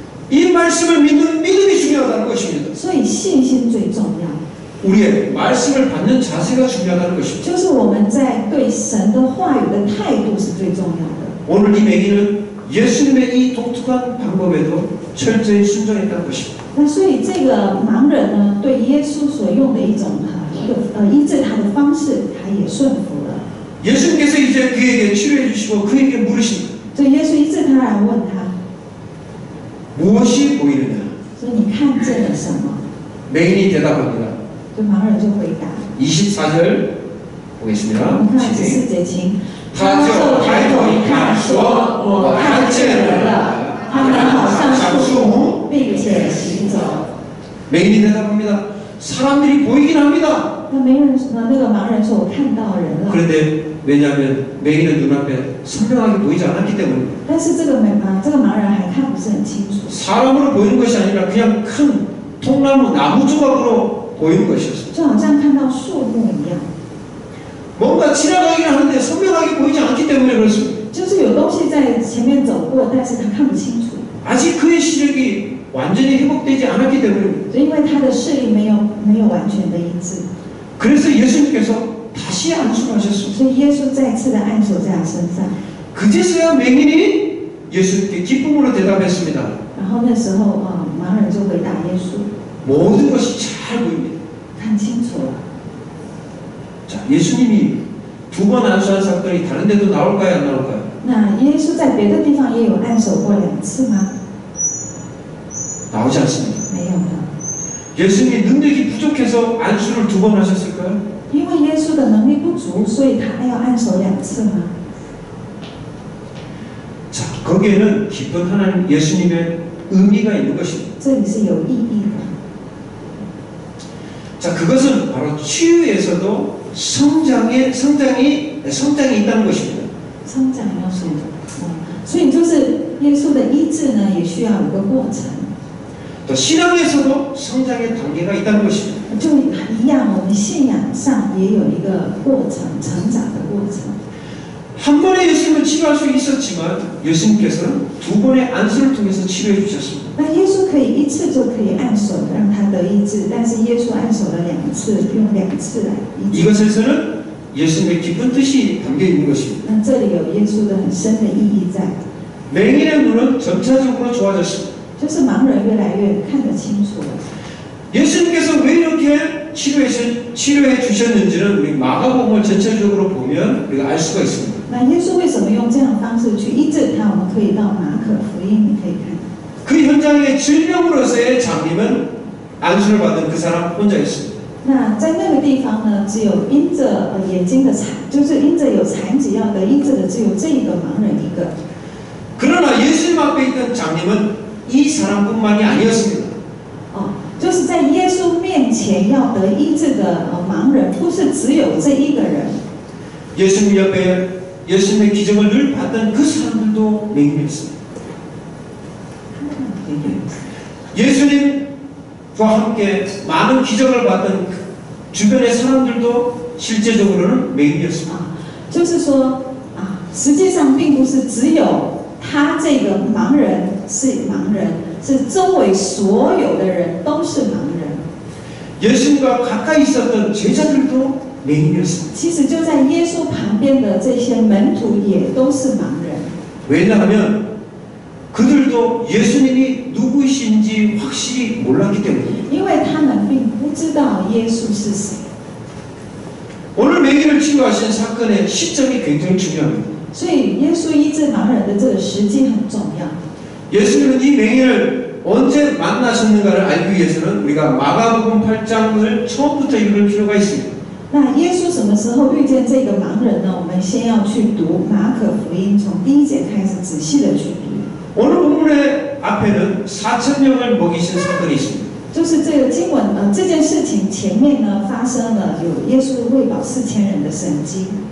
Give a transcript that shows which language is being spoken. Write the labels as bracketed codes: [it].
[ko] 이 말씀을 믿는 믿음이 중요하다는 것입니다. [zh] 所以信心最重要。 [ko] 우리의 말씀을 받는 자세가 중요하다는 것입니다. [zh] 就是我们在对神的话语的态度是最重要的。 [ko] 오늘 이 맹인은 예수님의 이 독특한 방법에도 철저히 순종했다는 것입니다. [zh] 那所以这个盲人呢，对耶稣所用的一种医治他的方式，他也顺服了。 [ko] 예수님께서 이제 그에게 치료해 주시고 그에게 물으십니다. [zh] 所以耶稣医治他，然后问他， [ko] 무엇이 보이느냐? [zh] 所以你看见了什么？ [ko] 맹인이 대답합니다. [zh] 就盲人就回答。 [ko] 24절 [zh] 我 [ko] 보겠습니다. [zh] 们看 [ko] 진행. [zh] 14节经，他就抬头一看，说：“我看见人了。” 他们好像上树树木，并且行走。 [ko] 맹인이 대답합니다. 사람들이 보이긴 합니다. [zh] 那个盲人说：“我看到人了。” [ko] 그런데 왜냐하면 맹인은 눈앞에 선명하게 보이지 않았기 때문입니다. [zh] 但是这个盲人还看不是很清楚， [ko] 사람으로 보이는 것이 아니라 그냥 큰 통나무 나무 조각으로 보이는 것이었습니다. [zh] 就好像看到树木一样， [ko] 뭔가 지나가긴 하는데 선명하게 보이지 않기 때문에 그렇습니다. [zh] 就是有东西在前面走过，但是他看不清楚， [ko] 아직 그의 시력이 완전히 회복되지 않았기 때문입니다. [zh] 就因为他的视力没有完全的医治， [ko] 그래서 예수님께서 다시 안수하셨습니다. [zh] 所以耶稣再次的按手在他身上。 [ko] 그제서야 맹인이 예수님께 기쁨으로 대답했습니다. [zh] 然后那时候盲人就回答耶稣 [ko] 모든 것이 잘 보입니다. [zh] 看清楚了。 [ko] 자, 예수님이 2번 안수한 사건이 다른 데도 나올까요? 안 나올까요? [zh] 那耶稣在别的地方也有按手过2次吗？ [ko] 나오지 않습니다. [zh] 没有的， [ko] 예수님이 능력이 부족해서 안수를 2번 하셨을까요? [zh] 因为耶稣的能力不足，所以他要按手2次吗？ [ko] 자, 거기에는 깊은 하나님 예수님의 의미가 있는 것입니다. [zh] 这里是有意义的。 [ko] 자, 그것은 바로 치유에서도 성장이 있다는 것입니다. [zh] 成长要属所以就是耶稣的医治呢，也需要有个过程。 [ko] 또 신앙에서도 성장의 단계가 있다는 것입니다. [zh] 就一样，我们信仰上也有一个过程，成长的过程。 [ko] 한 번에 예수님을 치료할 수 있었지만 예수님께서는 2번의 안수를 통해서 치료해 주셨습니다. [zh] 那耶稣可以一次就可以按手让他得医治，但是耶稣按手了2次，用2次来医治。 [ko] 이것에서는 예수님의 깊은 뜻이 담겨 있는 것입니다. [zh] 那这里有耶稣的很深的意义在， [ko] 맹인의 눈은 점차적으로 좋아졌습니다. [zh] 就是盲人越来越看得清楚了。 [ko] 예수님께서 왜 이렇게 치료해 주셨는지는 우리 마가복음을 전체적으로 보면 우리가 알 수가 있습니다. [zh] 那耶稣为什么用这样的方式去医治他？我们可以到马可福音，你可以看。 [ko] 그 현장의 질병으로서의 장님은 안수를 받은 그 사람 혼자였습니다. [zh] 那在那个地方呢，只有因着眼睛的残，就是因着有残疾要得医治的，只有这一个盲人一个。 [ko] 그러나 예수님 앞에 있던 장님은 이 사람뿐만이 아니었습니다. [zh] 就是在耶稣面前要得医治的盲人，不是只有这一个人。 [ko] 예수님 옆에 예수님의 기적을 늘 봤던 그 사람들도 맹인이었습니다. 예수님과 함께 많은 기적을 봤던 주변의 사람들도 실제적으로는 맹인이었습니다. [zh] 就是说实际上并不是只有他这个盲人是盲人，是周围所有的人都是盲人。 [ko] 예수님과 가까이 있었던 제자들도 맹인이었습니다. [zh] 其实就在耶稣旁边的这些门徒也都是盲人。 [ko] 왜냐하면 그들도 예수님이 누구이신지 확실히 몰랐기 때문입니다. [zh] 因为他们并不知道耶稣是谁。 [ko] 오늘 맹인을 치유하신 사건의 시점이 굉장히 중요합니다. [zh] 所以耶稣医治盲人的这个时机很重要。 [ko] 예수님은 이 맹인을 언제 만나셨는가를 알기 위해서는 우리가 마가복음 8장을 처음부터 읽을 필요가 있습니다. [zh] 那耶稣什么时候遇见这个盲人呢？我们先要去读马可福音，从第1节开始仔细的去读。 [ko] 오늘 본문의 앞에는 4,000명을 먹이신 사건이 있습니다. [zh] 就是这个经文这件事情前面呢发生了有耶稣喂饱4000人的神迹。